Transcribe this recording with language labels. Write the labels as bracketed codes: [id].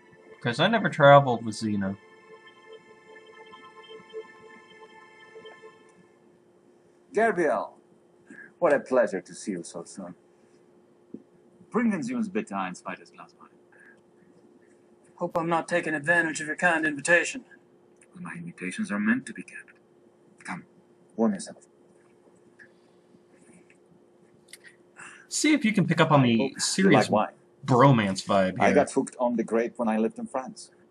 [en] Because I never traveled with Xena. Gabriel, what a pleasure to see you so soon. [de] Bringen Sie uns bitte ein zweites Glas Wein. [en] Hope I'm not taking advantage of your kind invitation. Well, my invitations are meant to be kept. Come, warm yourself. See if you can pick up on the serious wine. bromance vibe here. I got hooked on the grape when I lived in France.